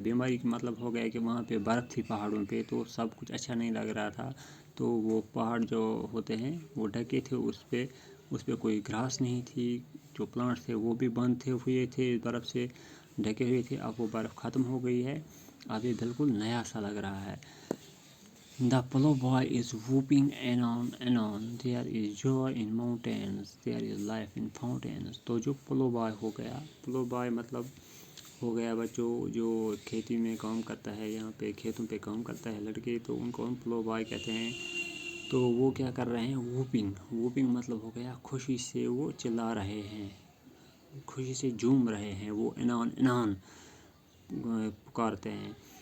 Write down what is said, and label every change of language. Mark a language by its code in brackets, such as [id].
[ur] بیماری کا مطلب ہو گیا کہ وہاں پہ برف تھی پہاڑوں پہ تو سب کچھ اچھا نہیں لگ رہا تھا. تو وہ پہاڑ جو ہوتے ہیں وہ ڈھکے تھے, اس پہ کوئی گراس نہیں تھی, جو پلانٹس تھے وہ بھی بند ہوئے تھے, برف سے ڈھکے ہوئے تھے. اب وہ برف ختم ہو گئی ہے, اب یہ بالکل نیا سا لگ رہا ہے. [en] The ploughboy is whooping anon, there is joy in mountains, there is life in fountains. [ur] تو جو ploughboy ہو گیا, ploughboy مطلب ہو گیا بچوں جو کھیتی میں کام کرتا ہے, یہاں پہ کھیتوں پہ کام کرتا ہے لڑکے, تو ان کو ہم ploughboy کہتے ہیں. تو وہ کیا کر رہے ہیں, whooping مطلب ہو گیا خوشی سے وہ چلا رہے ہیں, خوشی سے جھوم رہے ہیں, وہ انان پکارتے ہیں.